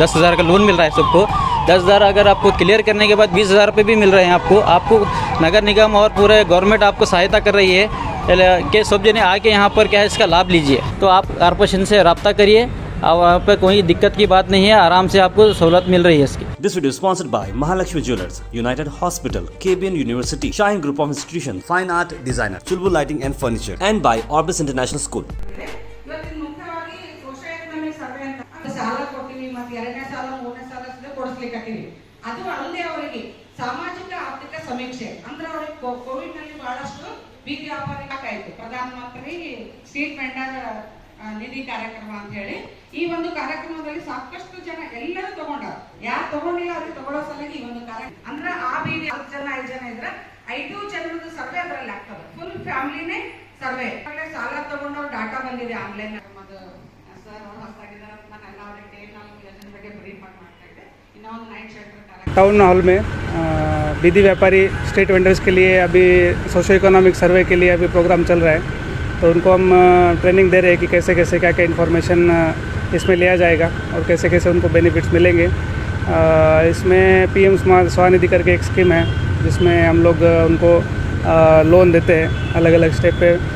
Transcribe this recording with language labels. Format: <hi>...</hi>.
<hi>10,000 का लोन मिल रहा है सबको। 10,000 अगर आपको क्लियर करने के बाद 20,000 रुपये भी मिल रहे हैं आपको नगर निगम और पूरे गवर्नमेंट आपको सहायता कर रही है कि सब जने आके यहाँ पर क्या है इसका लाभ लीजिए। तो आप कॉर्पोरेशन से रब्ता करिए और वहाँ पर कोई दिक्कत की बात नहीं है, आराम से आपको सहूलत मिल रही है इसकी।</hi> <en>This video is sponsored by Mahalakshmi Jewelers, United Hospital, KBN University, Shine Group of Institutions, Fine Art Designer, Chulbul Lighting and Furniture, and by Orbis International School.</en> <kn>ಇವತ್ತಿನ ಮುಖ್ಯವಾಗಿ ಸೋಶಿಯೋ ಎಕನಾಮಿಕ್ ಸರ್ವೆ ಅಂತ ಸಾಲ ಕೊಡ್ತೀವಿ, ಮತ್ತೆ ಎರಡನೇ ಸಾಲ ಮೂರನೇ ಸಾಲ ಕೊಡಿಸ್ಲಿಕ್ಕತ್ತೀವಿ. ಅದು ಅಲ್ಲದೆ ಅವರಿಗೆ ಸಾಮಾಜಿಕ ಆರ್ಥಿಕ ಸಮೀಕ್ಷೆ ಅಂದ್ರೆ ಅವರಿಗೆ ಕೋವಿಡ್ ನಲ್ಲಿ ಬಹಳಷ್ಟು ಬೀದಿ ವ್ಯಾಪಾರಿ ಆಯ್ತು. ಪ್ರಧಾನ ಮಂತ್ರಿ ಸ್ಟ್ರೀಟ್ ವೆಂಡರ್ ನಿಧಿ ಕಾರ್ಯಕ್ರಮ ಅಂತ ಹೇಳಿ ಈ ಒಂದು ಕಾರ್ಯಕ್ರಮದಲ್ಲಿ ಸಾಕಷ್ಟು ಜನ ಎಲ್ಲರೂ ತಗೊಂಡಾರ. ಯಾರು ತಗೊಂಡಿಲ್ಲ ಅವ್ರಿಗೆ ತಗೊಳ್ಳೋ ಸಲುವಾಗಿ ಈ ಒಂದು ಕಾರ್ಯಕ್ರಮ ಅಂದ್ರೆ ಆ ಬೀದಿ 10 ಜನ 5 ಜನ ಇದ್ರೆ 5 ಜನರದ ಸರ್ವೆ ಅದರಲ್ಲಿ ಆಗ್ತದೆ. Full ಫ್ಯಾಮಿಲಿನೇ survey. ಸಾಲ ತಗೊಂಡವ್ರ ಡಾಟಾ ಬಂದಿದೆ ಆನ್ಲೈನ್. ಸರ್ ಅವ್ರು ಹೊಸದಾಗಿದ್ದಾರೆ, ನಾನು ಎಲ್ಲ ಅವರಿಗೆ ನಾವು ಯೋಜನೆ ಬಗ್ಗೆ ಬ್ರೀಫ್ ಮಾಡ್ತಾ ಇದ್ದೆ. ಇನ್ನೊಂದು ನೈಟ್ ಶೆಲ್ಟರ್</kn> <hi>टाउन हॉल में बीदी व्यापारी स्ट्रीट वेंडर्स के लिए अभी सोशो इकोनॉमिक सर्वे के लिए अभी प्रोग्राम चल रहा है। तो उनको हम ट्रेनिंग दे रहे हैं कि कैसे कैसे क्या क्या इन्फॉर्मेशन इसमें लिया जाएगा और कैसे कैसे उनको बेनिफिट्स मिलेंगे। इसमें PM स्वनिधि करके एक स्कीम है जिसमें हम लोग उनको लोन देते हैं अलग अलग स्टेप पे।</hi>